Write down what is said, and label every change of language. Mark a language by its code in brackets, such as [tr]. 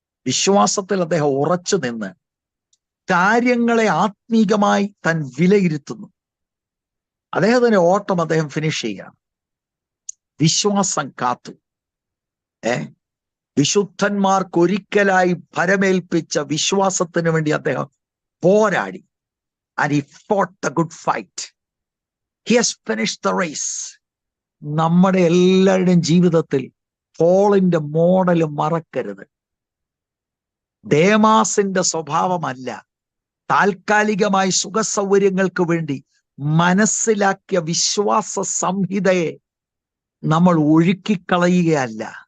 [ml] വിശ്വാസത്തിൽ അദ്ദേഹം ഉറച്ചു നിന്ന് കാര്യങ്ങളെ ആത്മീകമായി താൻ വിലയിരുത്തുന്നു. അദ്ദേഹത്തിന്റെ ഓട്ടം അദ്ദേഹം ഫിനിഷ് ചെയ്യുകയാണ്. വിശ്വാസം കാത്തു. വിശുദ്ധന്മാർക്കൊരിക്കലായി ഭരമേൽപ്പിച്ച വിശ്വാസത്തിന് വേണ്ടി അദ്ദേഹം പോരാടി. [en] And he fought the good fight. He has finished the race. [ml] നമ്മുടെ എല്ലാവരുടെയും ജീവിതത്തിൽ പോളിന്റെ മോഡൽ മറക്കരുത്. ദേമാസിന്റെ സ്വഭാവമല്ല, താൽക്കാലികമായി സുഖസൗകര്യങ്ങൾക്ക് വേണ്ടി മനസ്സിലാക്കിയ വിശ്വാസ സംഹിതയെ നമ്മൾ ഒഴുക്കിക്കളയുകയല്ല.